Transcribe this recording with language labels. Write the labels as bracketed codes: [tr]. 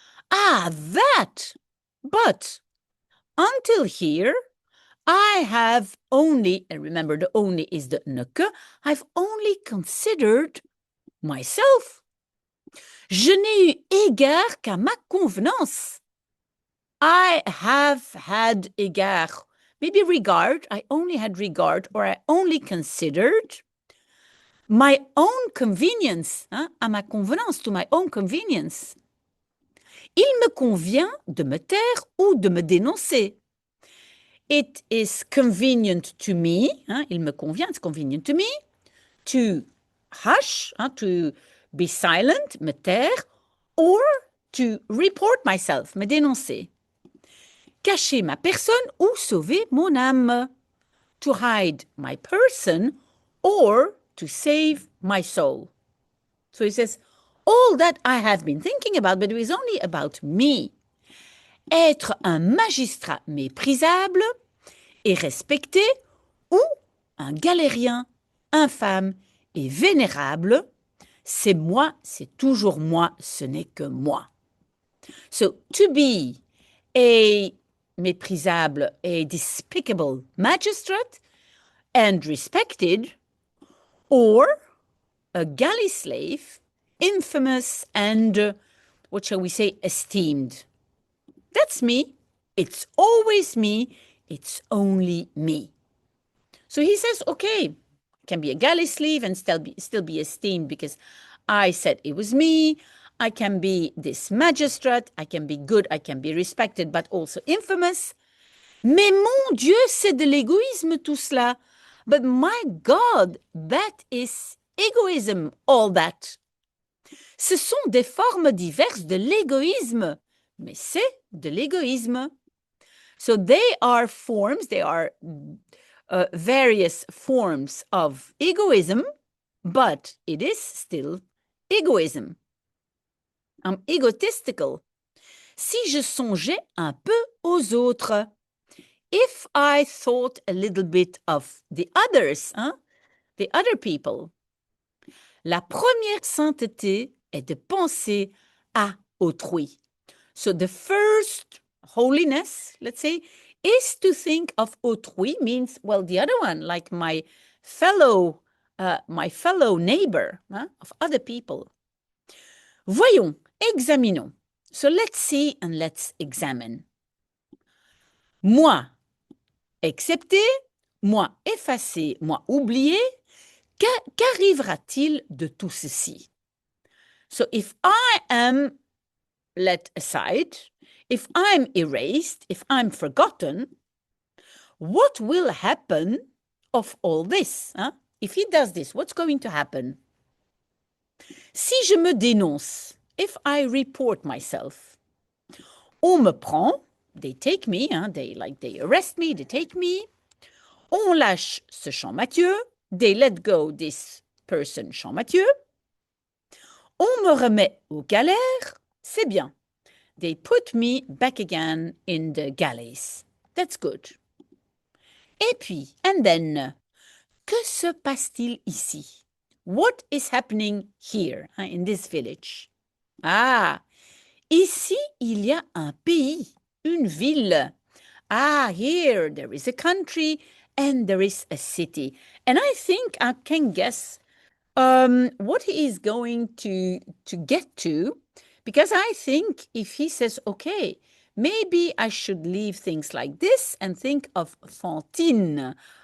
[en] Ah, that, but until here, I have only, and remember the only is the ne que, I've only considered myself. [fr] Je n'ai eu égard qu'à ma convenance. [en] I have had égard, maybe regard, I only had regard, or I only considered my own convenience, [fr] à ma convenance, [en] to my own convenience. [fr] Il me convient de me taire ou de me dénoncer. [en] It is convenient to me, [fr] il me convient, [en] it's convenient to me, to hush, to be silent, [fr] me taire, [en] or to report myself, [fr] me dénoncer. Cacher ma personne ou sauver mon âme. [en] To hide my person or to save my soul. So he says, all that I have been thinking about, but it was only about me. [fr] Être un magistrat méprisable et respecté ou un galérien infâme et vénérable, c'est moi, c'est toujours moi, ce n'est que moi. [en] So to be a [fr] méprisable, [en] a despicable magistrate and respected, or a galley slave, infamous and, what shall we say, esteemed. That's me. It's always me. It's only me. So he says, okay, I can be a galley slave and still be esteemed because I said it was me. I can be this magistrate. I can be good. I can be respected, but also infamous. [fr] Mais mon Dieu, c'est de l'égoïsme tout cela. [en] But my God, that is egoism, all that. [fr] Ce sont des formes diverses de l'égoïsme, mais c'est de l'égoïsme. [en] So they are forms, they are various forms of egoism, but it is still egoism. I'm egotistical. [fr] Si je songeais un peu aux autres, [en] if I thought a little bit of the others, the other people, [fr] la première sainteté est de penser à autrui. [en] So the first holiness, let's say, is to think of autrui, means, well, the other one, like my fellow neighbor, of other people. [fr] Voyons, examinons. [en] So let's see and let's examine. [fr] Moi, accepté, moi, effacé, moi, oublié, qu'arrivera-t-il de tout ceci? [en] So if I am let aside, if I'm erased, if I'm forgotten, what will happen of all this? If he does this, what's going to happen? [fr] Si je me dénonce, [en] if I report myself, [fr] on me prend, [en] they take me, they arrest me, they take me, [fr] on lâche ce Champmathieu, [en] they let go this person Champmathieu, [fr] on me remet aux galères, c'est bien. [en] They put me back again in the galleys. That's good. [fr] Et puis, [en] and then, [fr] que se passe-t-il ici? [en] What is happening here, in this village? [fr] Ah, ici, il il y a un pays, une ville. [en] Ah, here there is a country and there is a city. And I think I can guess what he is going to get to, because I think if he says, okay, maybe I should leave things like this and think of Fantine.